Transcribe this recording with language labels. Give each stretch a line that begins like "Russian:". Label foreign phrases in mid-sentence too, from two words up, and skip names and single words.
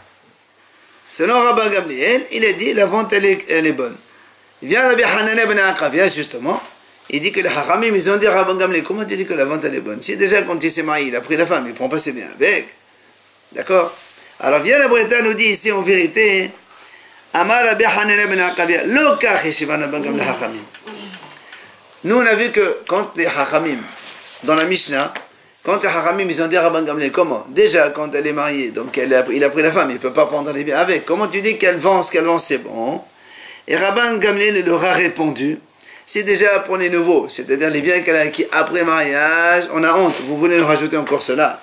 French: Selon Rabban Gamliel, il a dit la vente elle est bonne. Il vient Rabbi Hanina ben Akavia justement, il dit que les Hachamim ils ont dit Rabban Gamliel, comment tu dis que la vente elle est bonne? Si déjà quand il s'est marié, il a pris la femme, il ne prend pas ses biens avec. D'accord? Alors vient la Breta nous dit ici en vérité,
Hebrew: אמר רבי חנינא בן עקביא, לא כך השיבן רבן גמליאל חכמים.
French: Nous on a vu que quand les Hachamim, dans la Mishnah, quand les Hachamim, ils ont dit à Rabban Gamliel, comment? Déjà, quand elle est mariée, donc il a pris la femme, il ne peut pas prendre les biens avec. Comment tu dis qu'elle vend ce qu'elle vend, c'est bon? Et Rabban Gamliel leur a répondu, c'est déjà pour les nouveaux, c'est-à-dire les biens qu'elle a acquis après mariage, on a honte, vous voulez nous rajouter encore cela?